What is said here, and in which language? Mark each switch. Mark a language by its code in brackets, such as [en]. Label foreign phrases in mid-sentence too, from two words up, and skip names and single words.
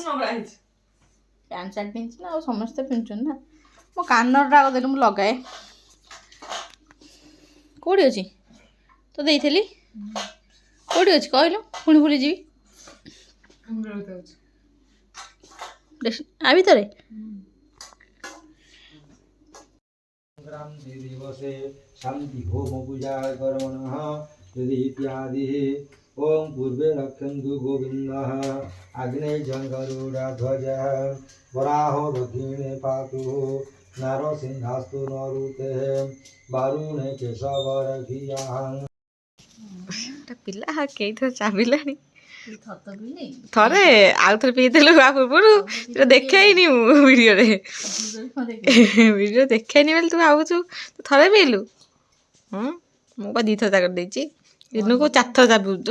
[or] ପ୍ୟାଣ୍ଟ ସାର୍ଟ ପିନ୍ଧିଛି ନା, ଆଉ ସମସ୍ତେ ପିନ୍ଧୁଛନ୍ତି ନା। ମୋ କାନଟା ଦେଲେ ମୁଁ ଲଗାଏ। କେଉଁଠି ଅଛି ତ ଦେଇଥିଲି, କେଉଁଠି ଅଛି କହିଲୁ, ପୁଣି ଭୁଲିଯିବି। ଆ ଭିତରେ [sa] সংক্রান্তি দিবসে শান্তি হোম পূজা কর্মণঃ যদি ইত্যাদি ওম পূর্বে রক্ষন্তু গোবিন্দঃ আগ্নেয়ং গরুড়ধ্বজঃ বরাহো দক্ষিণে পাতু নরসিংহাস্তু নরুতে বারুণে কেশবরখিয়াং। [or] ପିଲା କେଇଥର ଚାବିଲାଣି, ଥତ ପିଇନି ଥରେ ଆଉ ଥରେ ପିଇଥିଲୁ ଆ ପୂର୍ବରୁ। ସେଟା ଦେଖେଇନି ମୁଁ ଭିଡ଼ିଓରେ, ଭିଡ଼ିଓ ଦେଖେଇନି ବୋଲି ତୁ ଭାବୁଛୁ ତୁ ଥରେ ପିଇଲୁ। ମୁଁ ବା 2 ଥର ଜାଗାରେ ଦେଇଛି, ଦିନକୁ 4 ଥର ଚା ପିଉଛୁ।